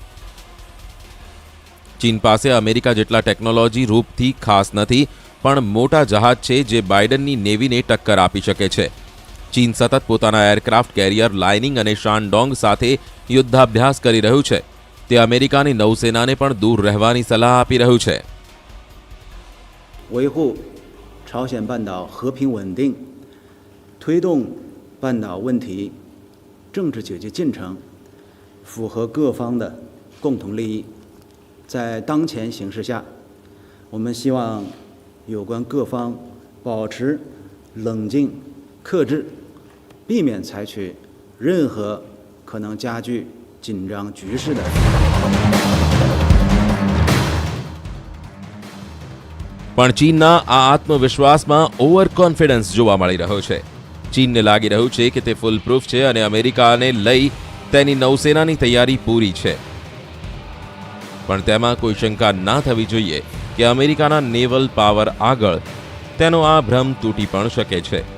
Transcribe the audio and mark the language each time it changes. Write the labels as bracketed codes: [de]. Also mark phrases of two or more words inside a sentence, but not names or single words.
[gu] ચીન પાસે અમેરિકા જેટલા ટેકનોલોજી રૂપથી ખાસ નથી, પણ મોટા જહાજ છે જે બાઇડનની નેવીને ટક્કર આપી શકે છે. ચીન સતત પોતાના [en] aircraft carrier [gu] લાઇનિંગ અને શાનડોંગ સાથે યુદ્ધાભ્યાસ કરી રહ્યું છે. તે અમેરિકાની નૌસેનાને પણ દૂર રહેવાની સલાહ આપી રહ્યું છે. [zh] 维护朝鲜半岛和平稳定，推动半岛问题政治解决进程，符合各方的共同利益。在当前形势下，我们希望有关各方保持冷静、克制，避免采取任何可能加剧紧张局势的。 [gu] પણ ચીનના આ આત્મવિશ્વાસમાં [en] over confidence [gu] જોવા મળી રહ્યો છે. ચીનને લાગી રહ્યું છે કે તે [en] fool proof [gu] છે અને અમેરિકાને લઈ તેની નૌસેનાની તૈયારી પૂરી છે. પણ તેમાં કોઈ શંકા ના થવી જોઈએ કે અમેરિકાના [en] naval power [gu] આગળ તેનો આ ભ્રમ તૂટી પણ શકે છે.